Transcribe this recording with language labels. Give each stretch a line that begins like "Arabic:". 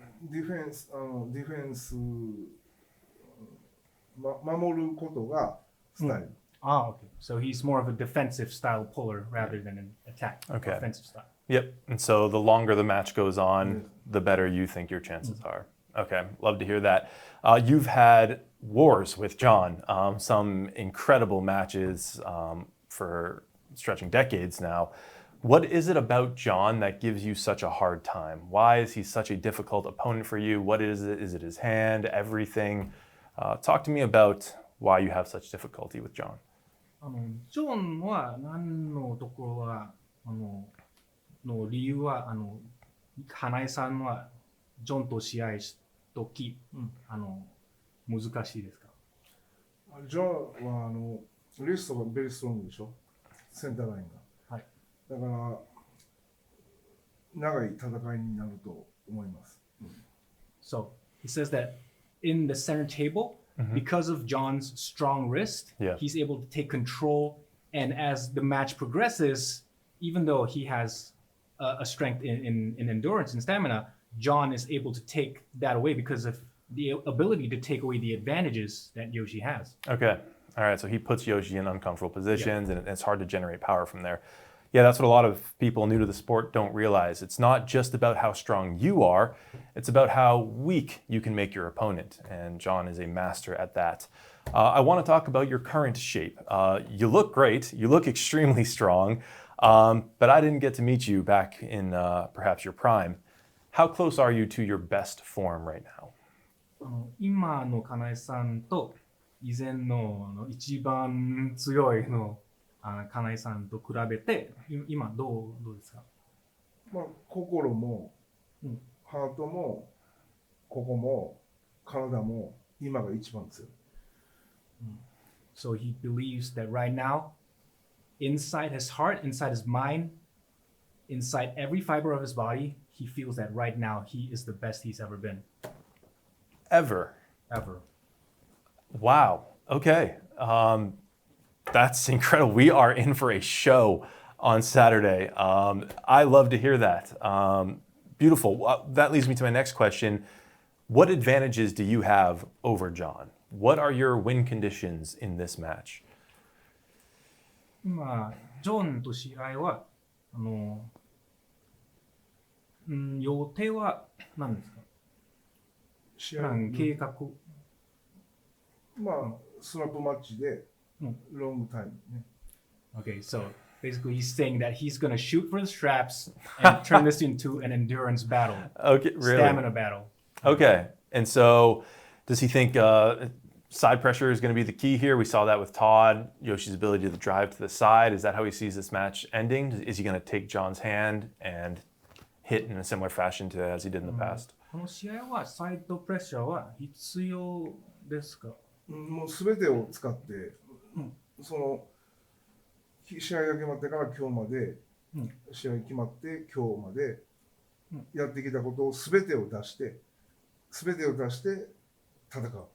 Japanese: ディフェンス守ることがスタイル。
English: Okay. So he's more of a defensive style puller rather than an offensive style. Yep. And so the longer the match goes on, the better you think your chances are. Okay. Love to hear that. You've had wars with John, some incredible matches for stretching decades now. What is it about John that gives you such a hard time? Why is he such a difficult opponent for you? What is it? Is it his hand? Everything? Talk to me about why you have such difficulty with John.
Japanese: ジョンは何のところはの理由は花井さんはジョンと試合しとき、難しいですか？ジョンはリストがベリーストロングでしょ、センターラインが。はい。だから長い戦いになると思います。
English: So he says that in the center table, because of John's strong wrist, he's able to take control. And as the match progresses, even though he has a strength in endurance and stamina, John is able to take that away because of the ability to take away the advantages that Yoshi has. Okay. All right. So he puts Yoshi in uncomfortable positions, and it's hard to generate power from there. Yeah, that's what a lot of people new to the sport don't realize. It's not just about how strong you are, it's about how weak you can make your opponent. And John is a master at that. I want to talk about your current shape. You look great. You look extremely strong. But I didn't get to meet you back in perhaps your prime. How close are you to your best form right now?
Japanese: 今の金井さんと以前の一番強いの金井さんと比べて今どうですか？まあ心も、ハートもここも体も今が一番強い。
English: So he believes that right now, inside his heart, inside his mind, inside every fiber of his body, he feels that right now he is the best he's ever been. Ever? Wow. Okay. That's incredible. We are in for a show on Saturday. I love to hear that. Beautiful. That leads me to my next question. What advantages do you have over John? What are your win conditions in this match?
Japanese: 今ジョンと試合は予定は何ですか？試合計画。まあスラップマッチでロングタイムね。
English: Okay, so basically he's saying that he's going to shoot for the straps and turn this into an endurance battle. Okay, really? Stamina battle. Okay, and so does he think side pressure is going to be the key here? We saw that with Todd, Yoshi's ability to drive to the side. Is that how he sees this match ending? Is he going to take John's hand and hit in a similar fashion to as he did in the past?
Japanese: この試合はサイドプレッシャーは必要ですか？もう全てを使って、その試合が決まってから今日まで、試合決まって今日までやってきたことを全てを出して戦う。